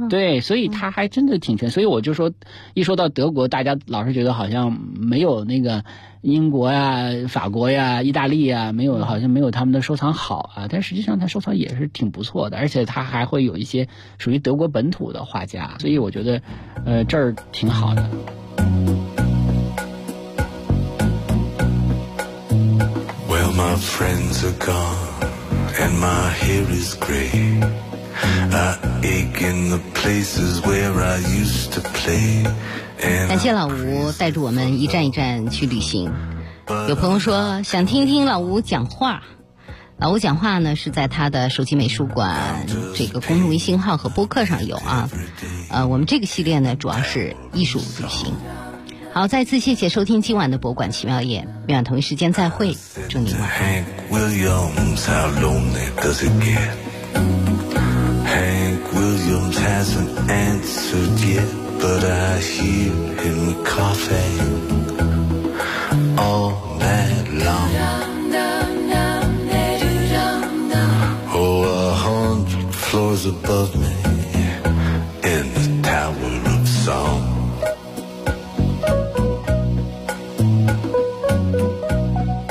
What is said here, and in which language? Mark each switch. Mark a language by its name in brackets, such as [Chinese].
[Chinese] 对，所以他还真的挺全、所以我就说一说到德国大家老是觉得好像没有那个英国呀、法国呀、意大利呀，没有好像没有他们的收藏好啊，但实际上他收藏也是挺不错的，而且他还会有一些属于德国本土的画家，所以我觉得这儿挺好的。 [English] Well, my friends are gone, and my hair is gray. I ache in the places where I used to play. [Chinese] 感谢老吴带着我们一站一站去旅行。有朋友说想听听老吴讲话。老吴讲话呢是在他的首席美术馆这个公众微信号和播客上有啊。我们这个系列呢主要是艺术旅行。好，再次谢谢收听今晚的博物馆奇妙夜，明晚同一时间再会，祝你晚安。 [English] But I hear him coughing all night long. Oh, 100 floors above me in the Tower of Song.